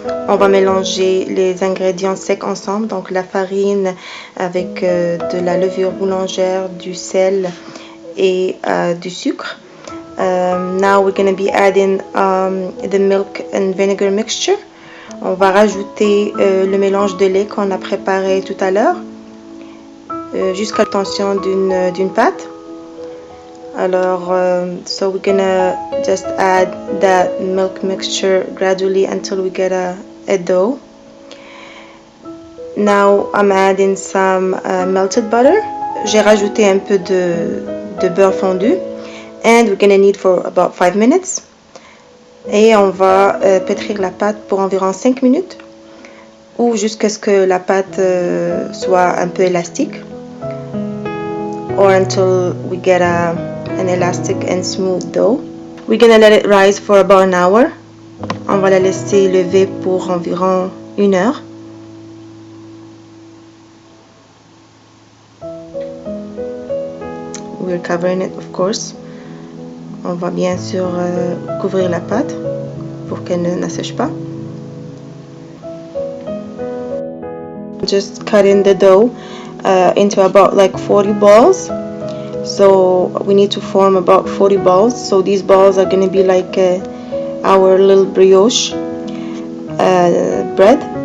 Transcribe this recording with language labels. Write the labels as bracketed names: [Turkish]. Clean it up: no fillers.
[French] On va mélanger les ingrédients secs ensemble, donc la farine avec de la levure boulangère, du sel et du sucre. [English] Now we're going to be adding the milk and vinegar mixture. [French] On va rajouter le mélange de lait qu'on a préparé tout à l'heure jusqu'à l'obtention d'une pâte. [English] Alors, so we're gonna just add that milk mixture gradually until we get a dough. Now I'm adding some melted butter. [French] J'ai rajouté un peu de beurre fondu. [English] And we're gonna need for about 5 minutes. [French] Et on va pétrir la pâte pour environ 5 minutes ou jusqu'à ce que la pâte soit un peu élastique. [English] Or until we get an elastic and smooth dough. We're gonna let it rise for about an hour. [French] On va la laisser lever pour environ 1 heure. [English] We're covering it, of course. [French] On va bien sûr couvrir la pâte pour qu'elle n'assèche pas. [English] Just cutting the dough into about like 40 balls. So we need to form about 40 balls. So these balls are going to be like our little brioche bread.